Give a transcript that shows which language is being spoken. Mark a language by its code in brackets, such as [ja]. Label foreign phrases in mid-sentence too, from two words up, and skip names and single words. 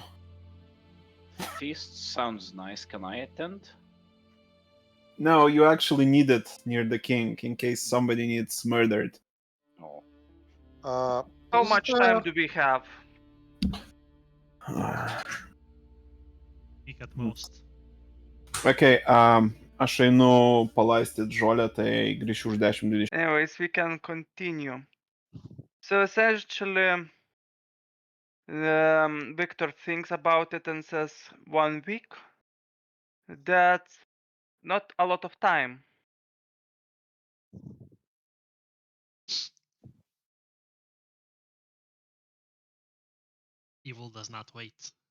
[en] Feast sounds nice. Can I attend? No, you actually need it near the king in case somebody needs murdered. Oh, How is much there time do we have? Week at most. [lt] Okay, aš einu palaistyt žolę, tai grįšiu už 10-20. [en] Anyways, we can continue. So essentially, Victor thinks about it and says 1 week. That's not a lot of time. Evil does not wait.